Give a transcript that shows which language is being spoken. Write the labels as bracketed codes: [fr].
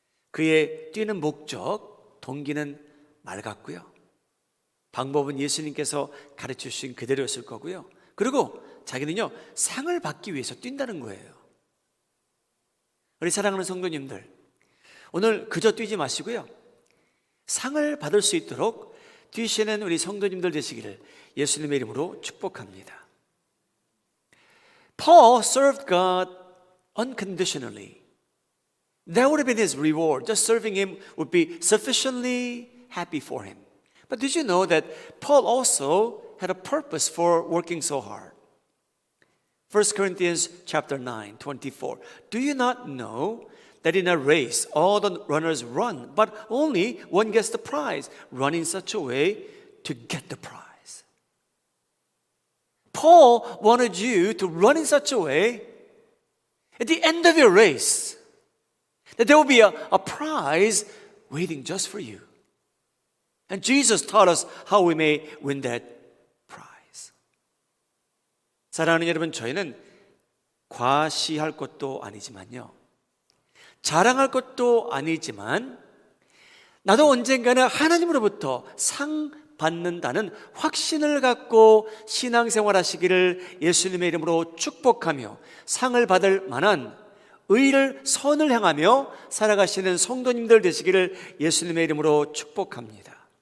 [ko] 그의 뛰는 목적, 동기는 맑았고요, 방법은 예수님께서 가르쳐 주신 그대로였을 거고요, 그리고 자기는요, 상을 받기 위해서 뛴다는 거예요. 우리 사랑하는 성도님들, 오늘 그저 뛰지 마시고요, 상을 받을 수 있도록 뛰시는 우리 성도님들 되시기를 예수님의 이름으로 축복합니다. [en] Paul served God unconditionally. That would have been his reward. Just serving him would be sufficiently happy for him. But did you know that Paul also had a purpose for working so hard? 1 Corinthians chapter 9, 24. Do you not know that in a race all the runners run, but only one gets the prize? Run in such a way to get the prize. Paul wanted you to run in such a way at the end of your race that there will be a prize waiting just for you. And Jesus taught us how we may win that prize. [ko] 사랑하는 여러분, 저희는 과시할 것도 아니지만요, 자랑할 것도 아니지만, 나도 언젠가는 하나님으로부터 상 받는다는 확신을 갖고 신앙생활 하시기를 예수님의 이름으로 축복하며 상을 받을 만한 의를 선을 향하며 살아가시는 성도님들 되시기를 예수님의 이름으로 축복합니다.